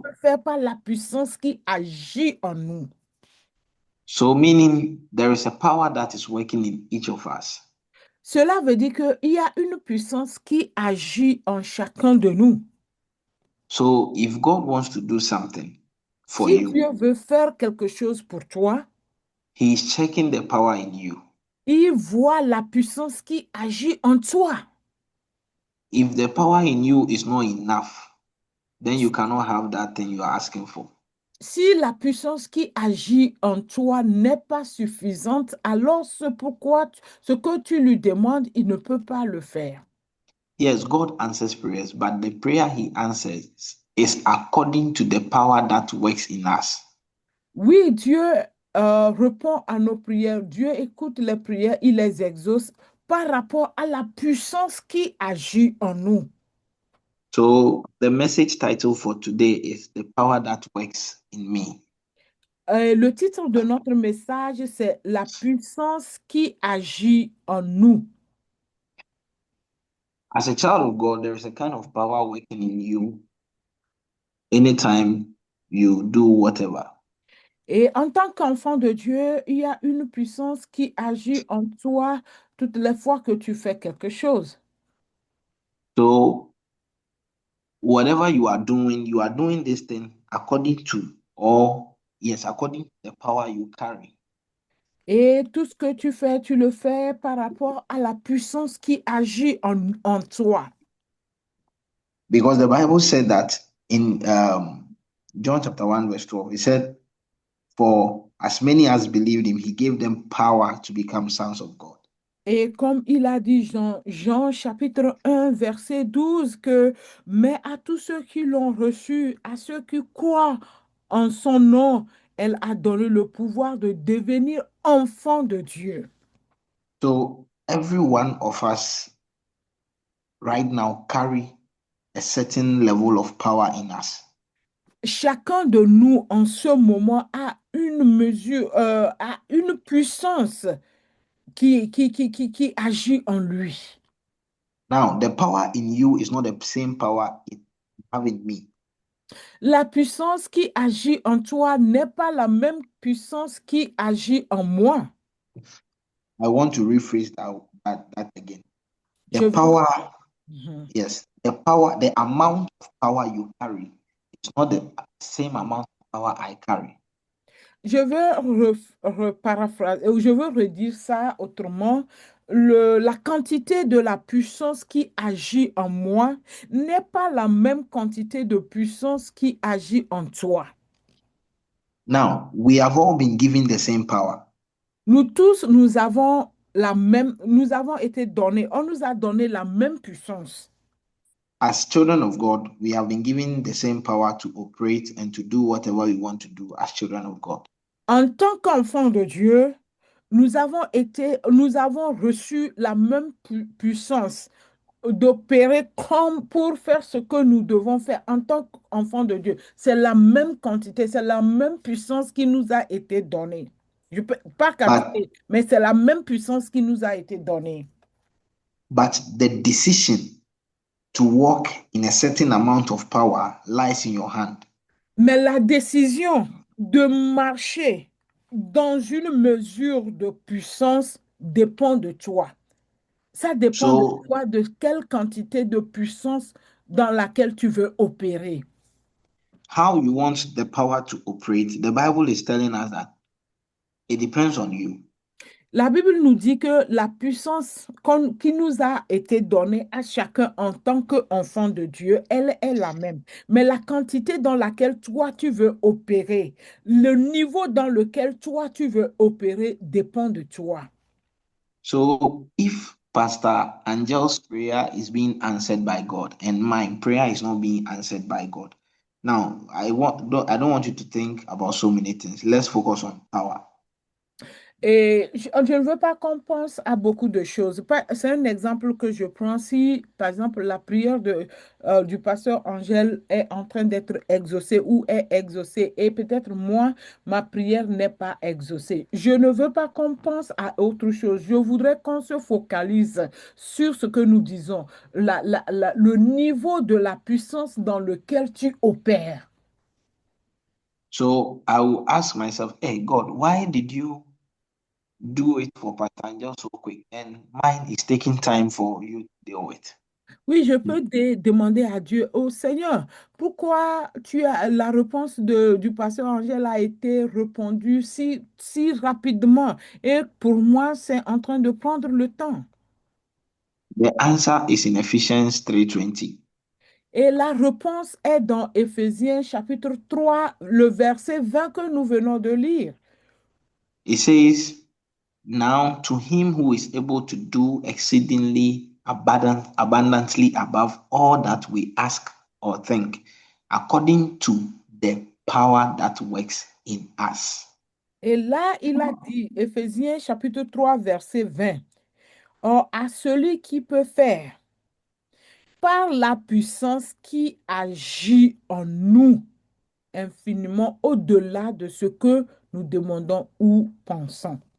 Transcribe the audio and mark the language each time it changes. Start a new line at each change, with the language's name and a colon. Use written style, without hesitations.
French: peut faire par la puissance qui agit en nous.
English: so meaning there is a power that is working in each of us.
French: Cela veut dire qu'il y a une puissance qui agit en chacun de nous.
English: So if God wants to do something for
French: Si
English: you,
French: Dieu veut faire quelque chose pour toi,
English: He is checking the power in you.
French: il voit la puissance qui agit en toi.
English: If the power in you is not enough, then you cannot have that thing you are asking for.
French: Si la puissance qui agit en toi n'est pas suffisante, alors ce que tu lui demandes, il ne peut pas le faire.
English: Yes, God answers prayers, but the prayer He answers is according to the power that works in us.
French: Oui, Dieu répond à nos prières. Dieu écoute les prières, il les exauce par rapport à la puissance qui agit en nous.
English: So the message title for today is The Power That Works in Me.
French: Le titre de notre message, c'est La puissance qui agit en nous.
English: As a child of God, there is a kind of power working in you anytime you do whatever.
French: Et en tant qu'enfant de Dieu, il y a une puissance qui agit en toi toutes les fois que tu fais quelque chose.
English: So whatever you are doing this thing according to, or yes, according to the power you carry.
French: Et tout ce que tu fais, tu le fais par rapport à la puissance qui agit en toi.
English: Because the Bible said that in John chapter 1, verse 12, it said, For as many as believed him, he gave them power to become sons of God.
French: Et comme il a dit Jean chapitre 1, verset 12 que, mais à tous ceux qui l'ont reçu, à ceux qui croient en son nom, elle a donné le pouvoir de devenir enfants de Dieu.
English: So every one of us right now carry a certain level of power in us.
French: Chacun de nous en ce moment a une mesure, a une puissance qui agit en lui.
English: Now, the power in you is not the same power it have in me.
French: La puissance qui agit en toi n'est pas la même puissance qui agit en moi.
English: I want to rephrase that again.
French: Je
English: The
French: veux,
English: power, Mhm. yes, the power, the amount of power you carry is not the same amount of power I carry.
French: Je veux reparaphraser, ou je veux redire ça autrement. La quantité de la puissance qui agit en moi n'est pas la même quantité de puissance qui agit en toi.
English: Now, we have all been given the same power.
French: Nous tous, nous avons la même, nous avons été donnés, on nous a donné la même puissance.
English: As children of God, we have been given the same power to operate and to do whatever we want to do as children of God.
French: En tant qu'enfants de Dieu, nous avons reçu la même puissance d'opérer comme pour faire ce que nous devons faire en tant qu'enfants de Dieu. C'est la même quantité, c'est la même puissance qui nous a été donnée. Pas
English: But
French: quantité, mais c'est la même puissance qui nous a été donnée.
English: but the decision to walk in a certain amount of power lies in your hand.
French: Mais la décision de marcher dans une mesure de puissance dépend de toi. Ça dépend de
English: So
French: toi, de quelle quantité de puissance dans laquelle tu veux opérer.
English: how you want the power to operate, the Bible is telling us that it depends on you.
French: La Bible nous dit que la puissance qui nous a été donnée à chacun en tant qu'enfant de Dieu, elle est la même. Mais la quantité dans laquelle toi tu veux opérer, le niveau dans lequel toi tu veux opérer dépend de toi.
English: So if Pastor Angel's prayer is being answered by God and my prayer is not being answered by God, now I don't want you to think about so many things. Let's focus on power.
French: Et je ne veux pas qu'on pense à beaucoup de choses. C'est un exemple que je prends. Si, par exemple, la prière du pasteur Angèle est en train d'être exaucée ou est exaucée, et peut-être moi, ma prière n'est pas exaucée. Je ne veux pas qu'on pense à autre chose. Je voudrais qu'on se focalise sur ce que nous disons, le niveau de la puissance dans lequel tu opères.
English: So I will ask myself, hey God, why did you do it for Pastor Angel so quick? And mine is taking time for you to deal with.
French: Oui, je peux demander à Dieu, oh Seigneur, pourquoi la réponse du pasteur Angèle a été répondue si rapidement et pour moi, c'est en train de prendre le temps.
English: The answer is in Ephesians 3:20.
French: Et la réponse est dans Éphésiens chapitre 3, le verset 20 que nous venons de lire.
English: It says, now to him who is able to do exceedingly abundantly above all that we ask or think, according to the power that works in us.
French: Et là, il a dit, Éphésiens chapitre 3, verset 20, or à celui qui peut faire par la puissance qui agit en nous infiniment au-delà de ce que nous demandons ou pensons.